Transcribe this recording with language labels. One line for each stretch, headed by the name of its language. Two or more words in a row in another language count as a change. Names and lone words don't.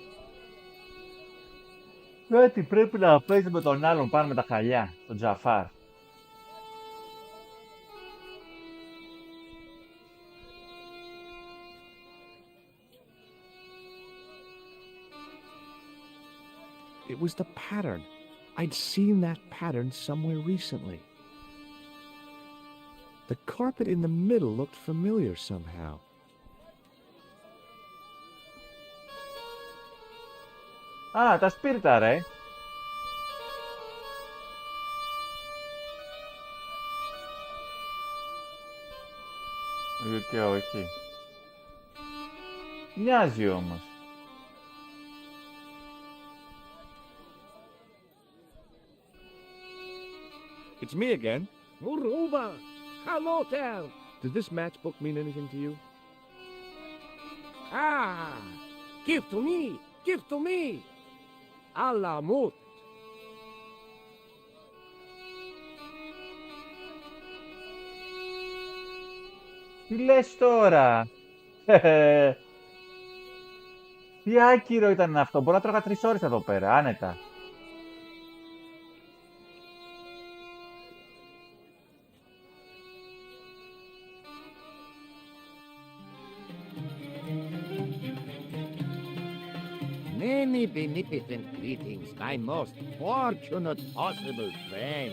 Greek: Κάτι πρέπει να παίζει με τον άλλον πάνω με τα χαλιά, τον Τζαφάρ.
English: It was the pattern. I'd seen that pattern somewhere recently. The carpet in the middle looked familiar somehow.
Greek: Α, τα σπίρτα, ρε. Και όχι. Μοιάζει όμως.
English: It's me again. Moreover, hello there. Does this matchbook mean anything to you? Ah, give to me, give to me. Allah mut.
Greek: Τι λες τώρα. Τι άκυρο ήταν αυτό. Μπορώ να τρώγα 3 ώρες εδώ πέρα, άνετα.
English: Many beneficent greetings, my most fortunate possible friend.